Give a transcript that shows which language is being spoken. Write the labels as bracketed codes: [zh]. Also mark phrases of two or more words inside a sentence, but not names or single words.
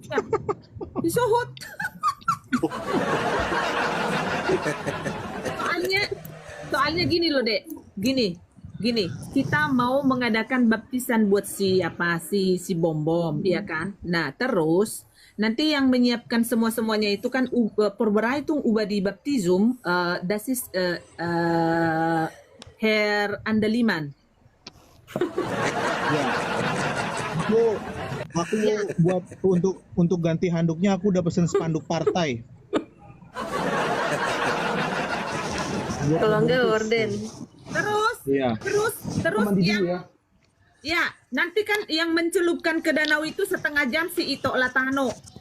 [id] disuhut. soalnya gini loh, Dek. Gini. Kita mau mengadakan baptisan buat si Bom Bom, ya kan? Nah, terus nanti yang menyiapkan semuanya itu kan [de] Vorbereitung über die Baptisum, das ist Herr Andaliman. [id] Ya. Aku buat untuk ganti handuknya aku udah pesen spanduk partai. Kalau enggak orden. Terus ya, nanti kan yang mencelupkan ke danau itu setengah jam si Ito Latano.